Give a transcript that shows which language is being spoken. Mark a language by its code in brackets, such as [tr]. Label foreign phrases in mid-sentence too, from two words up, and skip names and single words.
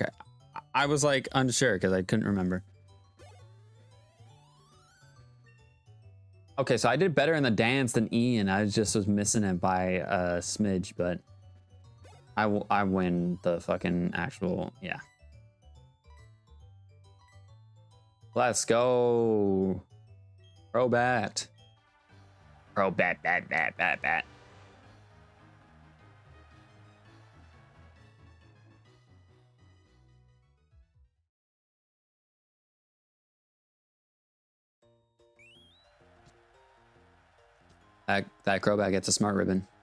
[en] I was like unsure because I couldn't remember. Okay, so I did better in the dance than Ian. I just was missing it by a smidge, but I win the fucking actual, yeah. Let's go. Pro bat. Pro bat, bat, bat, bat, bat. That Crobat gets a smart ribbon.